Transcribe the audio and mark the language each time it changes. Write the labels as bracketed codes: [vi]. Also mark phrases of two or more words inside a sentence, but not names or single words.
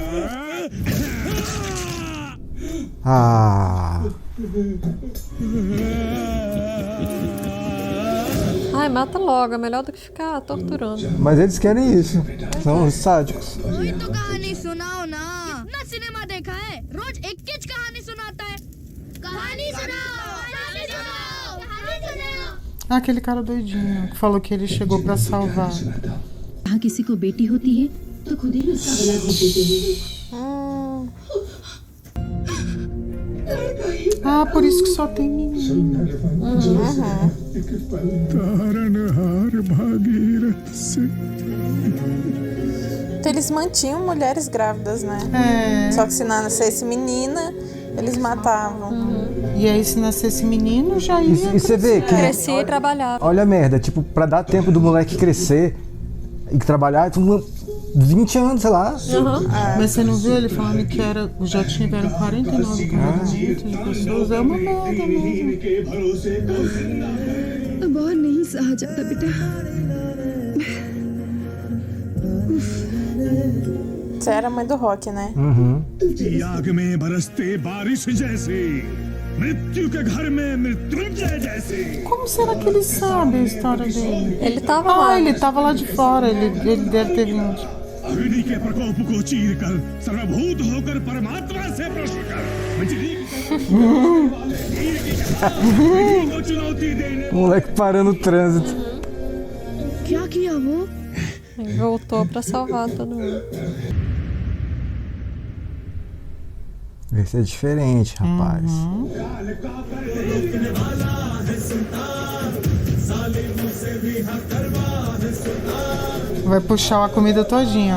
[pt] Ai, mata logo, é melhor do que ficar torturando. Mas eles querem isso. São os sádicos. Aquele cara doidinho que falou que ele chegou pra salvar. [hi] जहाँ किसी को बेटी होती है तो खुद ही उसका गला घोट देते हैं। [pt] Por isso que só tem menino. [hi] तारनहार भागीरथ से। [pt] Então eles mantinham mulheres grávidas, né? Só que se nascesse menina, eles matavam. E aí, se nascesse menino, já ia. E você vê que. Crescia e trabalhava. Olha a merda, tipo, pra dar tempo do moleque crescer e trabalhar, 20 anos, sei lá. Mas você não viu ele falando que já tiveram 49 casamentos de pessoas? É uma merda mesmo. [hi] अब और नहीं सहा जाता बेटा। [pt] Você era a mãe do Rock, né? [hi] आग में बरसते बारिश जैसे, मृत्यु के घर में मृत्युंजय जैसे। [pt] Como será que ele sabe a história dele? Ele tava lá. Ele tava lá de fora, ele deve ter vindo. [hi] अग्नि के प्रकोप को चीर कर सर्वभूत होकर परमात्मा से प्रश्न कर को चुनौती देने। [pt] O moleque parando o trânsito. [hi] क्या किया वो? [pt] Ele voltou pra salvar todo mundo. Vai ser diferente, rapaz. Vai puxar a comida todinha.